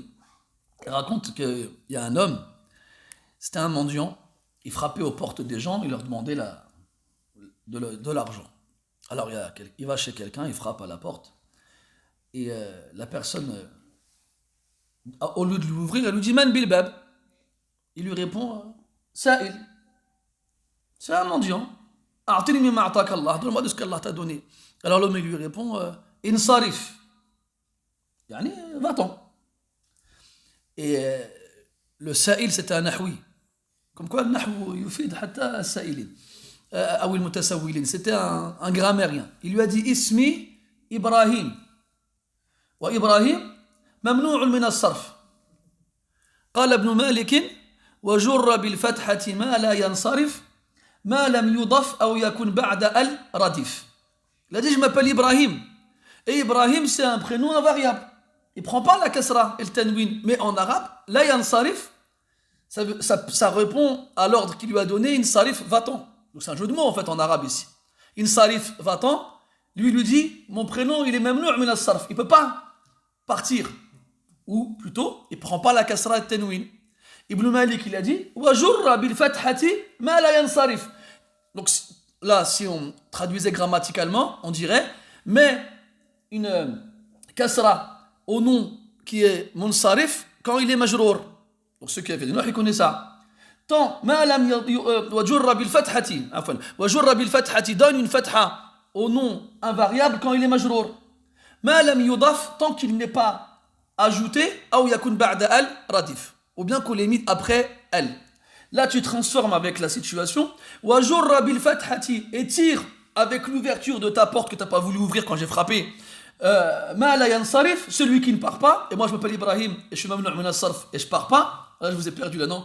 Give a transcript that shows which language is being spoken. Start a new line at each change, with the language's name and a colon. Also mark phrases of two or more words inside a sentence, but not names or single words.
French: Il raconte qu'il y a un homme, c'était un mendiant, il frappait aux portes des gens, il leur demandait de l'argent. Alors il va chez quelqu'un, il frappe à la porte, et la personne, au lieu de lui ouvrir, elle lui dit
Arabic: من بالباب.
French: Il lui répond Sa'il. C'est un mendiant.
Arabic: أعطني مما أعطاك الله,
French: donne-moi de ce qu'Allah t'a donné. Alors l'homme lui répond Insarif. Yani, va-t'en. Et le Sa'il, c'était un nahwi. Comme quoi, le
Arabic: النحو يفيد حتى السائلين أو المتسولين.
French: C'était un grammairien. Il lui a dit
Arabic: اسمي إبراهيم. وإبراهيم ممنوع من الصرف. قال ابن مالك وجر بالفتحة ما لا ينصرف ما لم يضف أو يكن بعد ال ردف.
French: Il a dit je m'appelle Ibrahim. Et Ibrahim c'est un prénom invariable. Il ne prend pas la kasra et le tanwin. Mais en arabe,
Arabic: لا ينصرف,
French: ça répond à l'ordre qu'il lui a donné, insarif, va-t'en. Donc c'est un jeu de mots en fait en arabe ici. Insarif, va-t'en. Lui dit, mon prénom il est
Arabic: ممنوع من الصرف.
French: Il ne peut pas partir. Ou plutôt, il ne prend pas la kasra et le tanwin. Ibn Malik il a dit,
Arabic: وجر بالفتحة ما لا ينصرف.
French: Donc là, si on traduisait grammaticalement, on dirait, mais une kasra au nom qui est munsarif quand il est majrour. Donc ceux qui avaient des noms, ils connaissent ça. Tant
Arabic: ما لم وجر بالفتحة وجر بالفتحة
French: donne une fatha au nom invariable quand il est majrour.
Arabic: ما لم يضف
French: tant qu'il n'est pas ajouté ou
Arabic: يكن بعد ال ردف,
French: ou bien qu'on l'ait mis après elle. Là tu transformes avec la situation.
Arabic: وجر بالفتحة
French: et tire avec l'ouverture de ta porte que tu n'as pas voulu ouvrir quand j'ai frappé.
Arabic: ما لا ينصرف,
French: celui qui ne part pas. Et moi je m'appelle Ibrahim et je suis
Arabic: ممنوع من الصرف
French: et je pars pas. Là je vous ai perdu là non.